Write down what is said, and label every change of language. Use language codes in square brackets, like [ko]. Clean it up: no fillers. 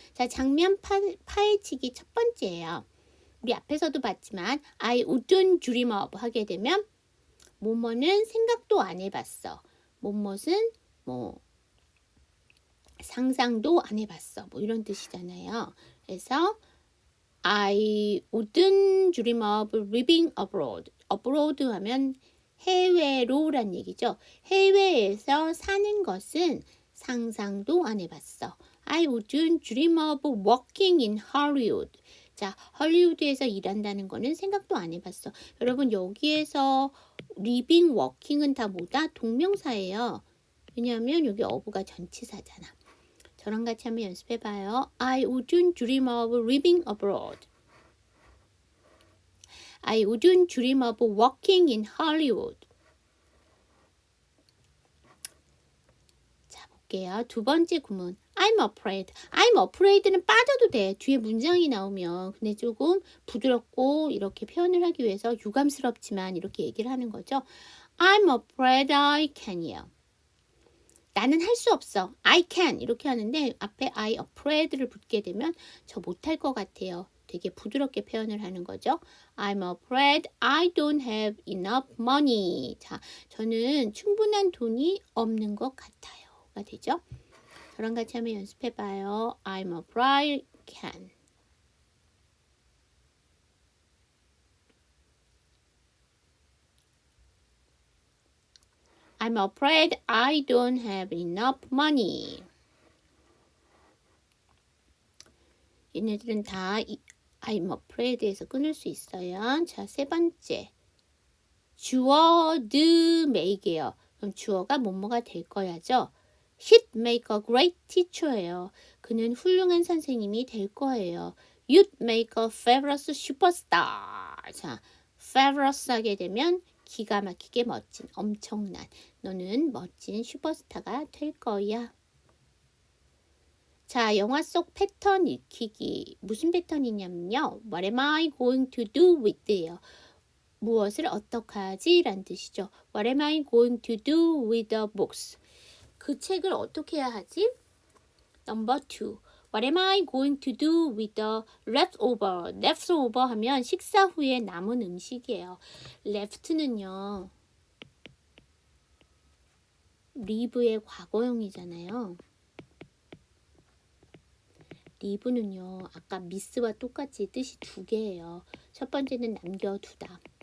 [ko] 자, 장면 파헤치기 첫 번째예요. 우리 앞에서도 봤지만 [en] I wouldn't dream of [ko] 하게 되면 뭐뭐는 생각도 안 해봤어. 뭐뭐는 뭐 상상도 안 해봤어. 뭐 이런 뜻이잖아요. [en] 그래서 I wouldn't dream of living abroad. [ko] abroad 하면 해외로란 얘기죠. 해외에서 사는 것은 상상도 안 해봤어. [en] I wouldn't dream of working in Hollywood. [ko] 자, 헐리우드에서 일한다는 거는 생각도 안 해봤어. 여러분 여기에서 living, working은 다 뭐다? 동명사예요. 왜냐하면 여기 어부가 전치사잖아. 저랑 같이 한번 연습해봐요. [en] I wouldn't dream of living abroad. I wouldn't dream of working in Hollywood. [ko] 자, 볼게요. 두 번째 구문. [en] I'm afraid. I'm afraid [ko] 는 빠져도 돼. 뒤에 문장이 나오면. 근데 조금 부드럽고 이렇게 표현을 하기 위해서 유감스럽지만 이렇게 얘기를 하는 거죠. [en] I'm afraid I can이요. [ko] 나는 할 수 없어. I can 이렇게 하는데 앞에 [en] I afraid [ko] 를 붙게 되면 저 못할 것 같아요. 되게 부드럽게 표현을 하는 거죠. [en] I'm afraid I don't have enough money. [ko] 자, 저는 충분한 돈이 없는 것 같아요가 되죠. 저랑 같이 한번 연습해봐요. [en] I'm afraid I can. I'm afraid I don't have enough money. [ko] 얘네들은 다 [en] I'm afraid [ko] 에서 끊을 수 있어요. 자, 세 번째. 주어, the, make예요. 그럼 주어가 뭐뭐가 될 거야죠. [en] He'd make a great teacher예요. [ko] 그는 훌륭한 선생님이 될 거예요. [en] You'd make a fabulous superstar. [ko] 자, fabulous 하게 되면 기가 막히게 멋진, 엄청난. 너는 멋진 슈퍼스타가 될 거야. 자, 영화 속 패턴 익히기. 무슨 패턴이냐면요. [en] What am I going to do with예요. [ko] 무엇을 어떻게 하지? 라는 뜻이죠. [en] What am I going to do with the books? [ko] 그 책을 어떻게 해야 하지? [en] Number 2. What am I going to do with the leftover? [ko] leftover 하면 식사 후에 남은 음식이에요. left는요. leave의 과거형이잖아요. leave는요. 아까 miss와 똑같이 뜻이 두 개예요. 첫 번째는 남겨두다.